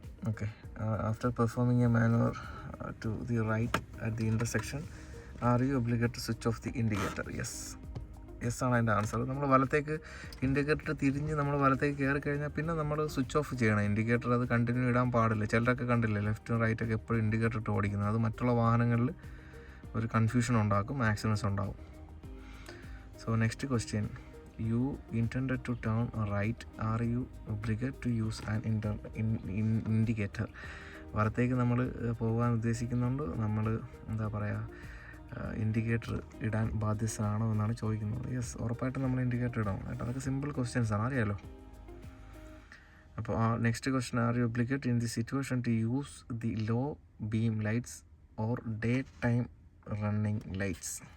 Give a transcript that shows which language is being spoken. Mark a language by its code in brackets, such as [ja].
[en] Okay, after performing a maneuver to the right at the intersection, are you obligated to switch off the indicator? [ml] Yes ആണ് അതിൻ്റെ answer. നമ്മൾ വലത്തേക്ക് indicator തിരിഞ്ഞ് നമ്മൾ വലത്തേക്ക് കയറി കഴിഞ്ഞാൽ പിന്നെ നമ്മൾ സ്വിച്ച് ഓഫ് ചെയ്യണം ഇൻഡിക്കേറ്റർ. അത് കണ്ടിന്യൂ ഇടാൻ പാടില്ല. ചിലരൊക്കെ കണ്ടില്ലേ ലെഫ്റ്റും റൈറ്റൊക്കെ എപ്പോഴും ഇൻഡിക്കേറ്റർ ഇട്ട് ഓടിക്കുന്നത്. അത് മറ്റുള്ള വാഹനങ്ങളിൽ ഒരു കൺഫ്യൂഷൻ ഉണ്ടാക്കും, ആക്സിഡൻസ് ഉണ്ടാകും. [en] So next question, you intended to turn right, are you obligated to use an indicator? [ml] വലത്തേക്ക് നമ്മൾ പോകാൻ ഉദ്ദേശിക്കുന്നുണ്ട്, നമ്മൾ എന്താ പറയുക, ഇൻഡിക്കേറ്റർ ഇടാൻ ബാധ്യസ്ഥനാണോ എന്നാണ് ചോദിക്കുന്നത്. യെസ്, ഉറപ്പായിട്ടും നമ്മൾ ഇൻഡിക്കേറ്റർ ഇടണം കേട്ടോ. അതൊക്കെ സിമ്പിൾ ക്വസ്റ്റ്യൻസ് ആണ്, അറിയാലോ. [en] അപ്പോൾ next question, are you obligate in the situation to use the low beam lights or daytime running lights?